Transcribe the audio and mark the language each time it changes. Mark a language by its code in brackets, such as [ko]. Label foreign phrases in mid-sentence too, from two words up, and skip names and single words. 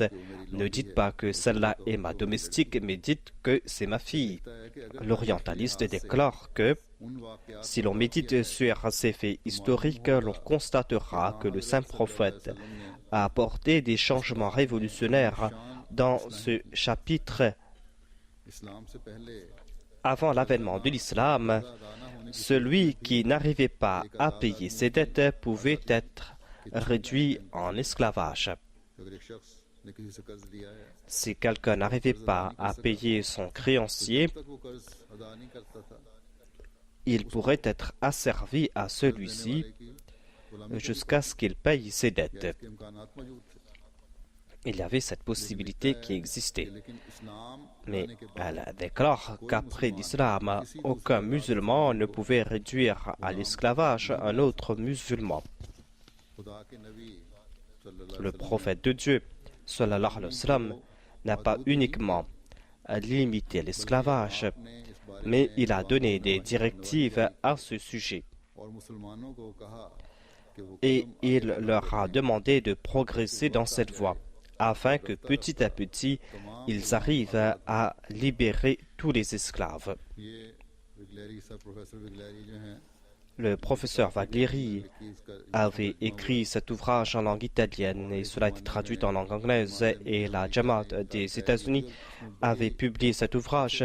[fr] Ne dites pas que celle-là est ma domestique, mais dites que c'est ma fille. L'orientaliste déclare que si l'on médite sur ces faits historiques, l'on constatera que le saint prophète a apporté des changements révolutionnaires dans ce chapitre. [ur] اسلام سے پہلے [fr] Avant l'avènement de l'islam, celui qui n'arrivait pas à payer ses dettes pouvait être réduit en esclavage. [ur] اگر ایک شخص نے کسی سے قرض لیا ہے [fr] Si quelqu'un n'arrivait pas à payer son créancier, [ur] تب وہ قرض ادا نہیں کرتا تھا [fr] il pourrait être asservi à celui-ci jusqu'à ce qu'il paye ses dettes. [ur] اس کے امکانات موجود تھے [fr] Il y avait cette possibilité qui existait. [ur] لیکن اسلام [fr] Mais elle déclare qu'après l'islam, aucun musulman ne pouvait réduire à l'esclavage un autre musulman. [ur] خدا کے نبی सल्लल्लाहु [fr] Le prophète de Dieu, [ar] صلى الله عليه وسلم, [fr] n'a pas uniquement limité l'esclavage, mais il a donné des directives à ce sujet. [ur] اور مسلمانوں کو کہا [fr] et il leur a demandé de progresser dans cette voie, afin que petit à petit, ils arrivent à libérer tous les esclaves. Le professeur Vaglieri avait écrit cet ouvrage en langue italienne et cela a été traduit en langue anglaise et la Jamaat des États-Unis avait publié cet ouvrage.